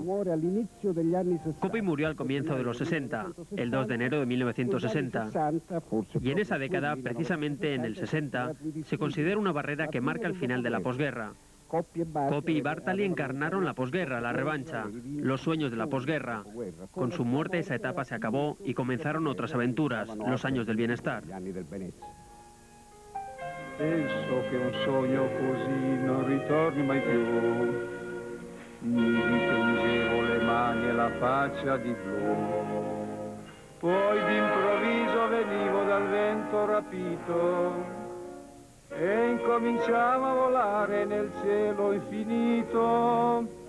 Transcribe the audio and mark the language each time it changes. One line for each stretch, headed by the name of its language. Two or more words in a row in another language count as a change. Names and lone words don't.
Spanish: Coppi murió al comienzo de los 60, el 2 de enero de 1960, y en esa década, precisamente en el 60, se considera una barrera que marca el final de la posguerra. Coppi y Bartali encarnaron la posguerra, la revancha, los sueños de la posguerra. Con su muerte esa etapa se acabó y comenzaron otras aventuras, los años del bienestar.
Italian: Penso che un sogno così non ritorni mai più. Mi dipingevo le mani e la faccia di blu. Poi d'improvviso venivo dal vento rapito e incominciavo a volare nel cielo infinito.